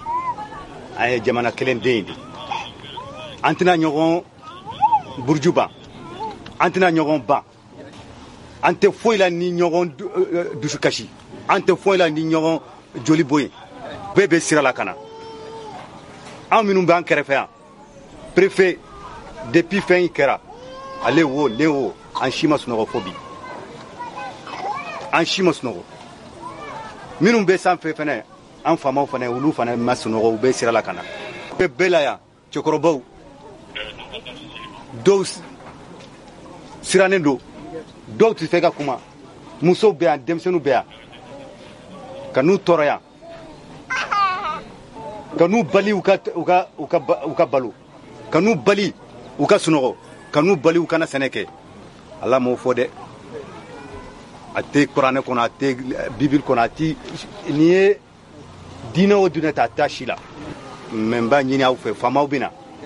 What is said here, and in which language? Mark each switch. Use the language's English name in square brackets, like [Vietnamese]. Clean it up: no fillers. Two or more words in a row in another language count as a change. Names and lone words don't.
[Bambara] An ye jamana kelen den de an tɛna ɲɔgɔn buruju ban an tɛna ɲɔgɔn ban an tɛ foyi la ni ɲɔgɔn dusukasi an tɛ foyi la ni ɲɔgɔn joli boye bɛɛ bɛ sira la ka na an minnu b'an kɛrɛfɛ yan [French] préfet depuis [Bambara] fɛn in kɛra ale wo ne wo an si ma sunɔgɔ fo bi an si ma sunɔgɔ minnu bɛ sanfɛ fɛnɛ an faamaw fana olu fana ma sunɔgɔ u bɛ sira la ka na bɛɛ la yan cɛkɔrɔbaw dɔw sirannen don dɔw tɛ fɛ ka kuma musow bɛ yan denmisɛnninw bɛ yan ka n'u tɔɔrɔ yan ka n'u bali u ka balo ka n'u bali u ka sunɔgɔ ka n'u bali u kana sɛnɛ kɛ ala m'o fɔ dɛ a tɛ kuranɛ kɔnɔ a tɛ bibili kɔnɔ a tɛ nin ye diinɛ o diinɛ ta a t'a si la mɛ n b'a ɲini aw fɛ faamaw bɛ na.